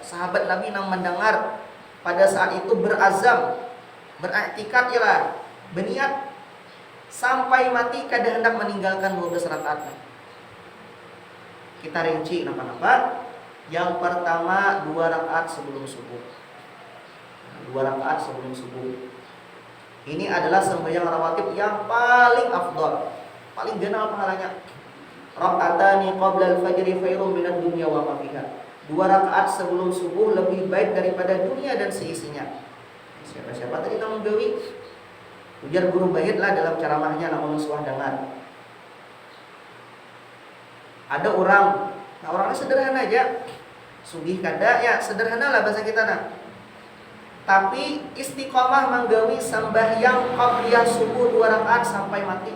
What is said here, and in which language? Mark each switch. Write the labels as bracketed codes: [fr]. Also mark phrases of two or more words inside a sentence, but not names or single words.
[bjn] Sahabat Nabi nang mendengar pada saat itu berazam, beriktikad ialah berniat sampai mati kada hendak meninggalkan 12 rakaat. Kita rinci napa-napa. [id] Yang pertama 2 rakaat sebelum subuh. 2 rakaat sebelum subuh. Ini adalah sembahyang rawatib yang paling afdal, paling general pahalanya. [ar] ركعتان قبل الفجر خير من الدنيا وما فيها. [id] 2 rakaat sebelum subuh lebih baik daripada dunia dan seisinya. [bjn] Siapa-siapa tadi tamu gawi? Ujar guru bait lah dalam ceramahnya, namun suah dengar. Ada orang, nah orangnya sederhana aja. Sugih kada ya, sederhana lah bahasa kita nah. Tapi istiqomah menggawi sembahyang qabliyah subuh 2 rakaat sampai mati.